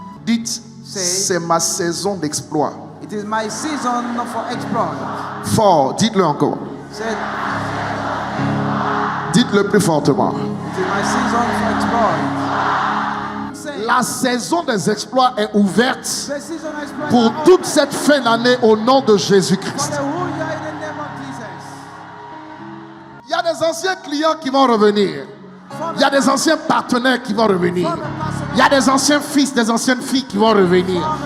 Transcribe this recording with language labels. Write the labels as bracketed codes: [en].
[fr] Dites, c'est ma saison d'exploit. [en] It is my season for exploit. [fr] Fort, dites-le encore. [en] Say, [fr] Dites-le plus fortement. [en] it is my season for exploit. Say, [fr] La saison des exploits est ouverte [en] the season of exploit [fr] pour [en] is [fr] toute [en] open [fr] cette fin d'année au nom de [en] for [fr] Jésus-Christ. [en] the whole year in the name of Jesus. [fr] Il y a des anciens clients qui vont revenir. Il y a des anciens partenaires qui vont revenir. Il y a des anciens fils, des anciennes filles qui vont revenir.